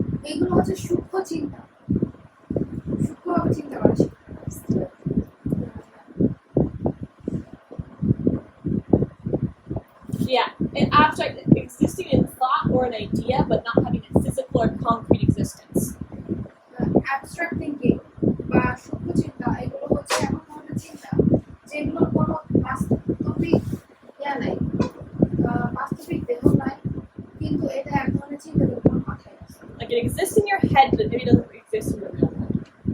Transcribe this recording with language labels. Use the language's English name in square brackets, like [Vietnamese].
[Bangla] এগুলো হচ্ছে সূক্ষ্ম চিন্তা, সূক্ষ্মভাবে চিন্তা করা শিখতে হবে। [English] Yeah, an abstract existing in thought or an idea, but not having a physical or concrete existence. [Bangla] Abstract thinking বা সূক্ষ্ম চিন্তা এগুলো হচ্ছে এমন ধরনের চিন্তা যেগুলোর কোনো বাস্তবিক নাই, বাস্তবিক দেহ নাই, কিন্তু এটা এক ধরনের চিন্তা তোমার মাথায় আছে। [English] Like it exists in your head, but maybe doesn't exist in the real world.